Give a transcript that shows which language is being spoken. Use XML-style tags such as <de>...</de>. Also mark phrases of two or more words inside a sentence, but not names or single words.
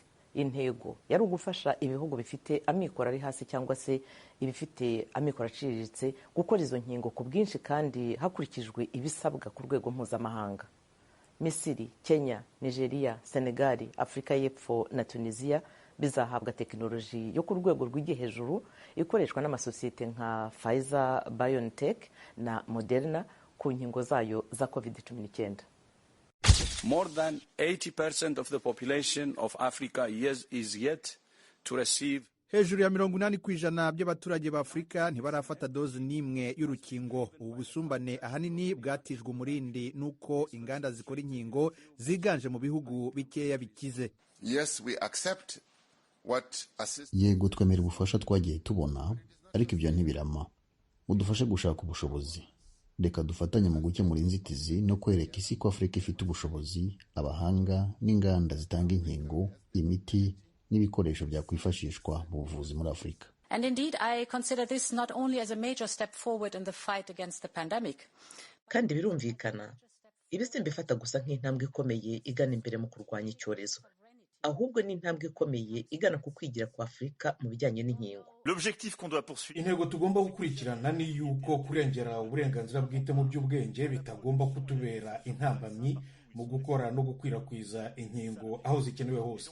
<rw>Intego yari ugufasha ibihugu bifite amikoro ari hasi cyangwa se ibifite amikoro aciriritse gukora izo nkingo ku bwinshi kandi hakurikijwe ibisabwa ku rwego mpuzamahanga. Misiri, Kenya, Nigeria, Senegal, Afrika y'Epfo na Tunisia bizahabwa tekinoloji yo ku rwego rw'igihe hejuru ikoreshwa n'amasosiyete nka Pfizer, BioNTech na Moderna ku nkingo zayo za COVID-19.</rw> <en>More than 80% of the population of Africa is yet to receive.</en> <rw>Hejuru ya 80% by'abaturage ba Afurika ntibarafata dozi n'imwe y'urukingo. Ubu busumbane ahanini bwatijwe umurindi nuko inganda zikora inkingo ziganje mu bihugu bikeya bikize.</rw> <en>Yes, we accept</en> <rw>yego twemera ubufasha twagiye tubona, ariko ibyo ntibirama. Udufashe gushaka ubushobozi. Reka dufatanye mu gukemura inzitizi no kwereka isi ko Afurika ifite ubushobozi, abahanga n'inganda zitanga inkingo, imiti n'ibikoresho byakwifashishwa mu buvuzi muri Afurika.</rw> <en>And indeed, I consider this not only as a major step forward in the fight against the pandemic.</en> <rw>Kandi birumvikana, ibi simbifata gusa nk'intambwe ikomeye igana imbere mu kurwanya icyorezo, ahubwo ni intambwe ikomeye igana ku kwigira kwa Afurika mu bijyanye n'inkingo. Intego tugomba gukurikirana ni yuko kurengera uburenganzira bwite mu by'ubwenge bitagomba kutubera intambamyi mu gukora no gukwirakwiza inkingo aho zikenewe hose.</rw>